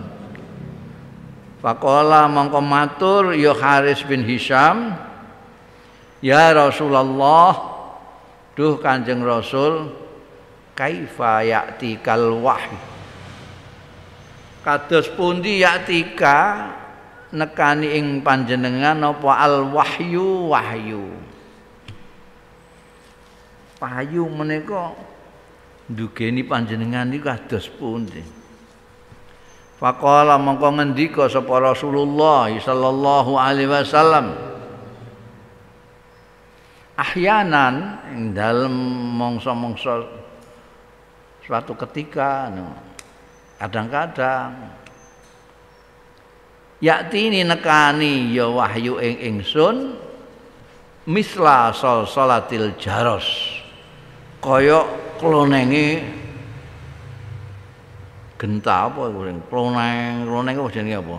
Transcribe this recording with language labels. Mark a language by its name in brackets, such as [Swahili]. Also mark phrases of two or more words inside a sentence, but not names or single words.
[Javanese] Faqala mongko matur ya Harits bin Hisham, ya Rasulullah, duh Kanjeng Rasul, [Arabic] كيف يأتيك الوحي, [Javanese] kados pundi ya'tika nekani ing panjenengan apa [Arabic] الوحي [Javanese] wahyu. Wahyu menika ndugeni panjenengan niku kados pundi? Faqala mongko ngendika sapa Rasulullah [Arabic] صلى الله عليه وسلم, [Javanese] ahyanan ing dalem mangsa-mangsa [Indonesian] suatu ketika kadang-kadang [Javanese] yakti nekani ya wahyu ing ingsun [Arabic] مثل صلصلة الجرس, [Javanese] kaya klonenge Genta apa iku sing kloneng apa jenenge apa?